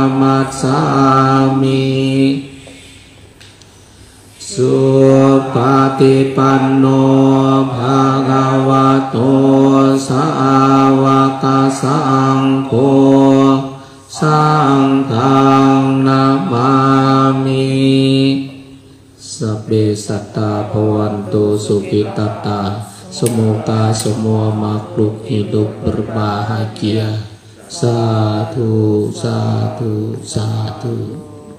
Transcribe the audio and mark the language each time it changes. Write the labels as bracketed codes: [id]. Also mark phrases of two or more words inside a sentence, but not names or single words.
[pi] namassami Supatipanno bhagavato sāvaka sangho Sanghang namami Sabbe satta bhavantu sukhitata [id] Semoga semua makhluk hidup berbahagia. Satu, satu, satu.